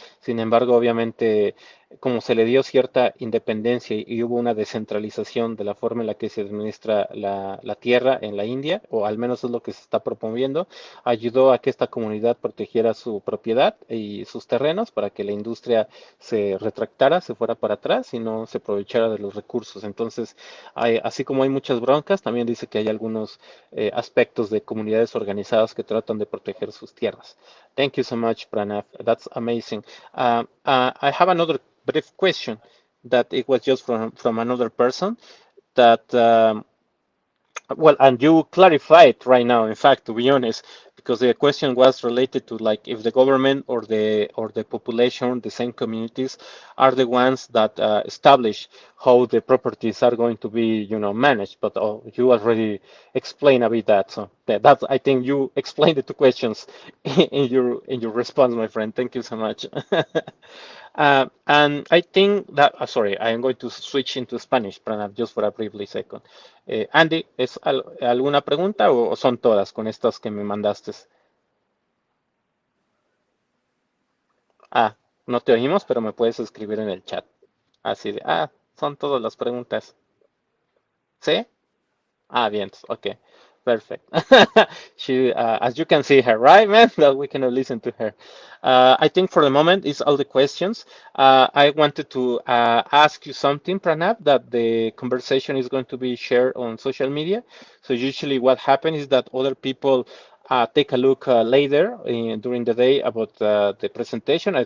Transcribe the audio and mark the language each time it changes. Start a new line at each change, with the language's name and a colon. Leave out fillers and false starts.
Spanish: Sin embargo, obviamente, como se le dio cierta independencia y hubo una descentralización de la forma en la que se administra la tierra en la India, o al menos es lo que se está promoviendo, ayudó a que esta comunidad protegiera su propiedad y sus terrenos para que la industria se retractara, se fuera para atrás y no se aprovechara de los recursos. Entonces, así como hay muchas broncas, también dice que hay algunos aspectos de comunidades organizadas que tratan de proteger sus tierras.
English: Thank you so much, Pranav. That's amazing. I have another brief question that it was just from another person that well, and you clarified right now, in fact, to be honest, because the question was related to like if the government or the population, the same communities, are the ones that establish how the properties are going to be, managed. But you already explained a bit that, so that's I think you explained the two questions in your response, my friend. Thank you so much. And I think that, sorry, I am going to switch into Spanish, Pranab, just for a briefly second.
Spanish: Andy, ¿es alguna pregunta o son todas con estas que me mandaste? Ah, no te oímos, pero me puedes escribir en el chat. Así de, son todas las preguntas. ¿Sí? Vientos.
English: Okay, perfect. She, as you can see her, right, man? That we cannot listen to her. I think for the moment is all the questions. I wanted to ask you something, Pranab, that the conversation is going to be shared on social media. So usually what happens is that other people take a look later during the day about the presentation.